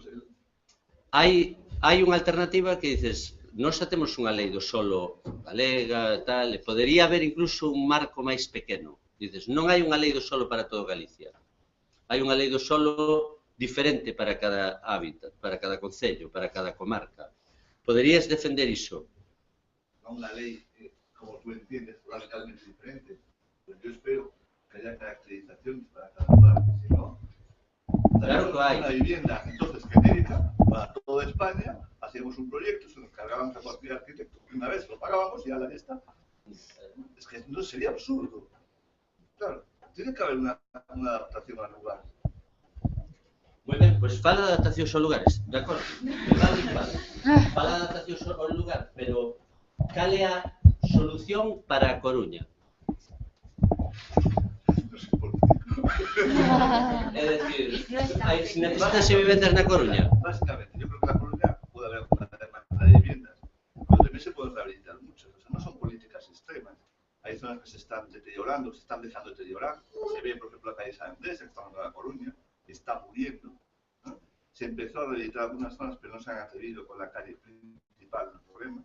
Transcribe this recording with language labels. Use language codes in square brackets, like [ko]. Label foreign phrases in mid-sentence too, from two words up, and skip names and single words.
[gl] hai unha alternativa que dices, nós xa temos unha lei do solo galega, tal, e podería haber incluso un marco máis pequeno. Dices, non hai unha lei do solo para todo Galicia. Hai unha lei do solo diferente para cada hábitat, para cada concello, para cada comarca. Poderías defender iso? [es] No una ley, como tú entiendes, radicalmente diferente. Pues yo espero que haya caracterizaciones para cada lugar, si no, claro que hay. Una vivienda entonces genérica para toda España, hacíamos un proyecto, se nos cargaban a cualquier arquitecto, una vez lo pagábamos y ya está. Es que no sería absurdo. Claro, tiene que haber una adaptación al lugar. [gl] Moi ben, pois fala de adaptación aos lugares, de acordo? Fala de adaptación ao lugar, pero cal é a solución para a Coruña? [es] No sé por qué. [gl] É dicir, necesitanse vivendas na Coruña? [es] Básicamente, yo creo que la Coruña puede haber una demanda de viviendas, pero también se pueden rehabilitar muchas. O sea, no son políticas extremas. Hay zonas que se están deteriorando, se están dejando deteriorar. Se ve, por ejemplo, la calle San Andrés, que está en La Coruña, está muriendo, ¿no? Se empezó a rehabilitar algunas zonas, pero no se han atrevido con la calle principal, el problema.